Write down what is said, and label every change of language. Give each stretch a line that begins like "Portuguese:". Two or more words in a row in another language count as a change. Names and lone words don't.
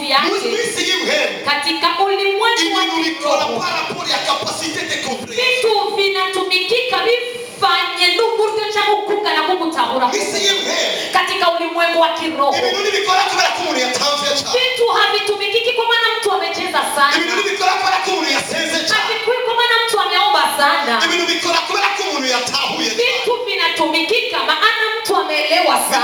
Swahili: yake katika ulimwengu wa kiroho. Vitu vinatumikika
Kinyarwanda: bifanye n'uburyo cyangwa kukuga na kugutahura
Swahili: katika ulimwengu wa kiroho. Vitu havitumikiki kwa maana mtu amecheza sana. Havikui kwa maana mtu ameomba sana. Vitu vinatumikika maana mtu ameelewa sana.